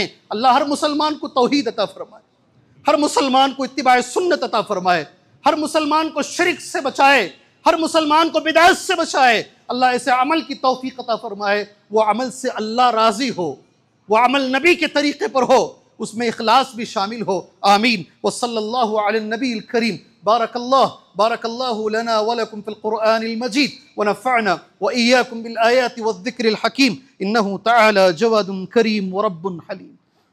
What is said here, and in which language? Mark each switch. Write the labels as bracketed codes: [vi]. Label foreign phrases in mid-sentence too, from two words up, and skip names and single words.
[ur] اللہ ہر مسلمان کو توحید عطا فرمائے، ہر مسلمان کو اتباعِ سنت عطا فرمائے، ہر مسلمان کو شرک سے بچائے، ہر مسلمان کو بدعت سے بچائے. اللہ ایسے عمل کی توفیق عطا فرمائے، وہ عمل سے اللہ راضی ہو، وہ عمل نبی کے طریقے پر ہو، اس میں اخلاص بھی شامل ہو. आमीन। [ar] وصلى الله على النبي الكريم. بارك الله لنا ولكم في القرآن المجيد ونفعنا وإياكم بالآيات والذكر الحكيم. إنه تعالى جواد كريم ورب حليم.